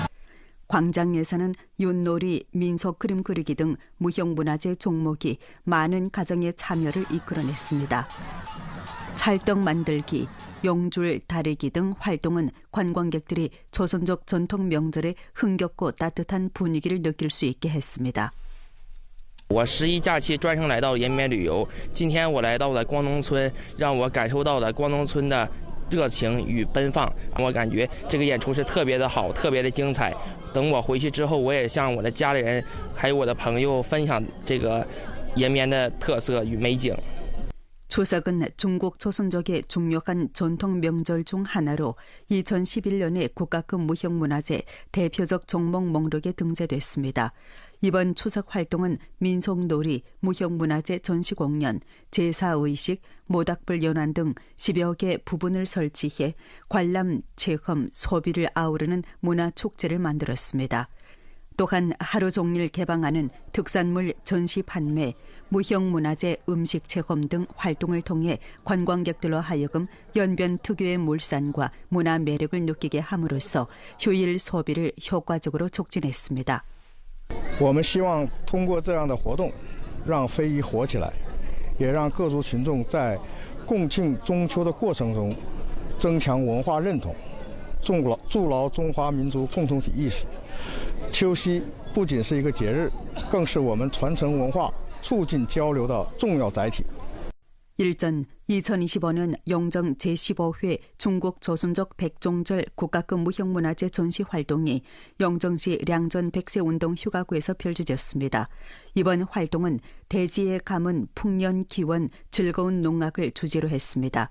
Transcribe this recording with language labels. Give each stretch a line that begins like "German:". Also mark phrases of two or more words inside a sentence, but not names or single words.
Korean: 광장에서는 윷놀이, 민속 그림 그리기 등 무형문화재 종목이 많은 가정의 참여를 이끌어냈습니다. 찰떡 만들기, 용줄 다리기 등 활동은 관광객들이 조선족 전통 명절의 흥겹고 따뜻한 분위기를 느낄 수 있게 했습니다.
Chinese: 我11假期专程来到延边旅游，今天我来到了光农村，让我感受到了光农村的热情与奔放。我感觉这个演出是特别的好，特别的精彩。等我回去之后，我也向我的家里人还有我的朋友分享这个延边的特色与美景。
Korean: 추석은 중국 조선족의 중요한 전통 명절 중 하나로 2011년에 국가급 무형문화재 대표적 종목 목록에 등재됐습니다. 이번 추석 활동은 민속놀이, 무형문화재 전시공연, 제사의식, 모닥불 연환 등 10여 개 부분을 설치해 관람, 체험, 소비를 아우르는 문화축제를 만들었습니다. 또한 하루 종일 개방하는 특산물 전시 판매, 무형문화재 음식 체험 등 활동을 통해 관광객들로 하여금 연변 특유의 물산과 문화 매력을 느끼게 함으로써 휴일 소비를 효과적으로 촉진했습니다.
Chinese: 我们希望通过这样的活动，让非遗活起来，也让各族群众在共庆中秋的过程中增强文化认同，筑牢中华民族共同体意识。秋夕不仅是一个节日，更是我们传承文化、促进交流的重要载体。
Korean: 일전 2025년 영정 제15회 중국 조선족 백종절 국가급 무형문화재 전시 활동이 영정시 량전 백세운동 휴가구에서 펼쳐졌습니다. 이번 활동은 대지의 가문, 풍년, 기원, 즐거운 농악을 주제로 했습니다.